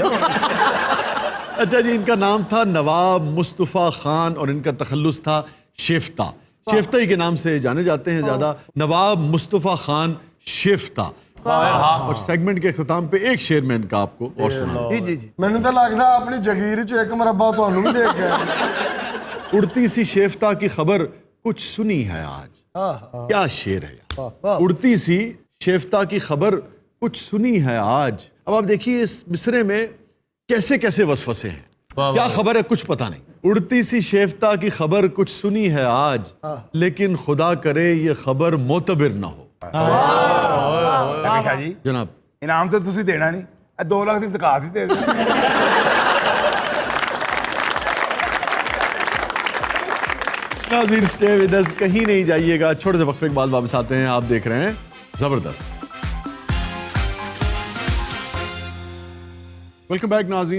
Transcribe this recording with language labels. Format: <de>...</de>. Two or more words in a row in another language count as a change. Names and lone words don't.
<ur>اچھا جی ان کا نام تھا نواب مصطفیٰ خان اور ان کا تخلص تھا شیفتہ. شیفتہ ہی کے نام سے جانے جاتے ہیں زیادہ. نواب مصطفیٰ خان شیفتہ. اور سیگمنٹ کے اختتام پہ ایک شعر میں ان کا آپ کو اور سنا. جی جی جی.</ur> <pa>ਮੈਨੂੰ ਤਾਂ ਲੱਗਦਾ ਆਪਣੀ ਜਗੀਰ 'ਚ ਇੱਕ ਮਰੱਬਾ ਤੁਹਾਨੂੰ ਵੀ ਦੇ ਗਿਆ.</pa> <ur>اڑتی سی شیفتہ کی خبر کچھ سنی ہے آج. کیا شعر ہے یار. اڑتی سی شیفتہ کی خبر کچھ سنی ہے آج. اب آپ دیکھیے اس مصرے میں کیسے کیسے وسوسے ہیں. کیا خبر ہے کچھ پتہ نہیں. اڑتی سی شیفتہ کی خبر کچھ سنی ہے آج لیکن خدا کرے یہ خبر معتبر نہ ہو. ਸ਼ਾਹ ਜੀ جناب</ur> <pa>ਇਨਾਮ ਤਾਂ ਤੁਸੀਂ ਦੇਣਾ ਨਹੀਂ, 2 ਲੱਖ ਦੀ ਜ਼ਕਾਤ ਹੀ ਦੇ ਦਿਓ.</pa> <ur>ناظرین</ur> <en>stay with us,</en> <ur>کہیں نہیں جائیے گا. چھوٹے سے وقفے کے بعد واپس آتے ہیں. آپ دیکھ رہے ہیں زبردست.</ur> <en>welcome back</en> <ur>ناظرین.</ur>